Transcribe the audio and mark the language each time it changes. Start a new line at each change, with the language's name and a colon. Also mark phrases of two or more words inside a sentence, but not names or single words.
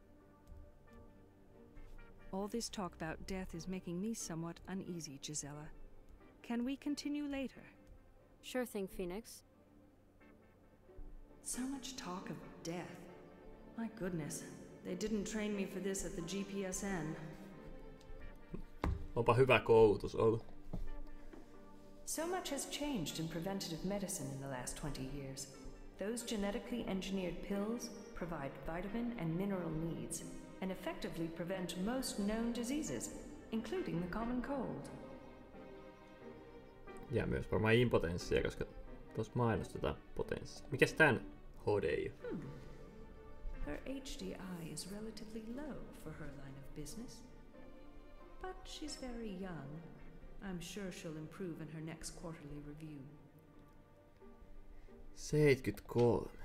English: All this talk about death is making me somewhat uneasy, Gisela. Can we continue later? Sure thing, Phoenix. So much talk of death. My goodness, they didn't train me for this at the GPSN.
Finnish: Onpa hyvä koulutus ollut.
English: So much has changed in preventative medicine in the last 20 years. Those genetically engineered pills provide vitamin and mineral needs and effectively prevent most known diseases, including the common cold.
Finnish: Ja myös varmaan impotenssia, koska tuossa mainostetaan potenssia. Mikäs tän HDI?
English: Her HDI is relatively low for her line of business. But she's very young. I'm sure she'll improve in her next quarterly review. 73.